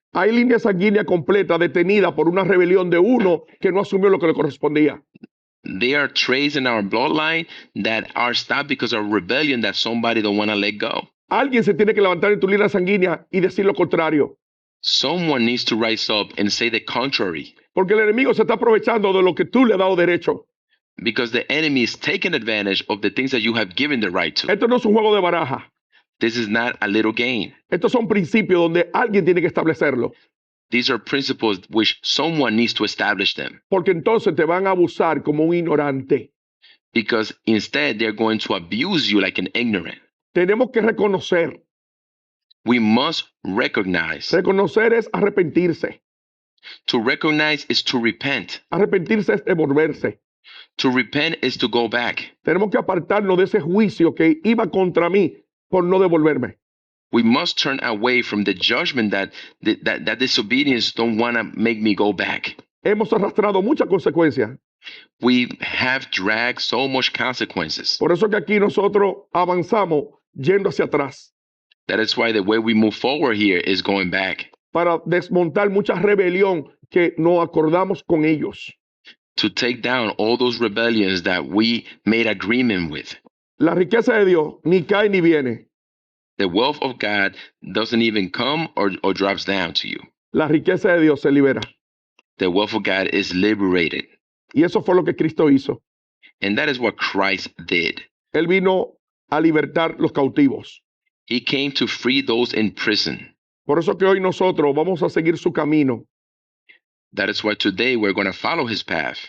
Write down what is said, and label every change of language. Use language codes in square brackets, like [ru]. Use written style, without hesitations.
[es] Hay línea sanguínea completa detenida por una rebelión de uno que no asumió lo que le correspondía. [en] There are traits in our bloodline that are stopped because of rebellion that somebody don't want to let go. [es] Alguien se tiene que levantar en tu línea sanguínea y decir lo contrario, [en] Someone needs to rise up and say the contrary, [es] porque el enemigo se está aprovechando de lo que tú le has dado derecho. [en] because the enemy is taking advantage of the things that you have given the right to. [es] Esto no es un juego de baraja. [en] This is not a little game. [es] Estos son principios donde alguien tiene que establecerlo, [en] These are principles which someone needs to establish them, [es] porque entonces te van a abusar como un ignorante. [en] because instead they're going to abuse you like an ignorant. [es] Tenemos que reconocer. [en] We must recognize. [es] Reconocer es arrepentirse. [en] To recognize is to repent. [es] Arrepentirse es devolverse. [en] To repent is to go back. [es] Tenemos que apartarnos de ese juicio que iba contra mí por no devolverme. [en] We must turn away from the judgment that disobedience don't want to make me go back. [es] Hemos arrastrado muchas consecuencias. [en] We have dragged so much consequences. [es] Por eso que aquí nosotros avanzamos yendo hacia atrás [en] That is why the way we move forward here is going back, [es] para desmontar mucha rebelión que no acordamos con ellos. [en] to take down all those rebellions that we made agreement with. [es] La riqueza de Dios ni cae ni viene. [en] The wealth of God doesn't even come or drops down to you. [es] La riqueza de Dios se libera. [en] The wealth of God is liberated. [es] Y eso fue lo que Cristo hizo. [en] And that is what Christ did. [es] Él vino a libertar los cautivos. [en] He came to free those in prison. [es] Por eso que hoy nosotros vamos a seguir su camino, [en] That is why today we're going to follow his path,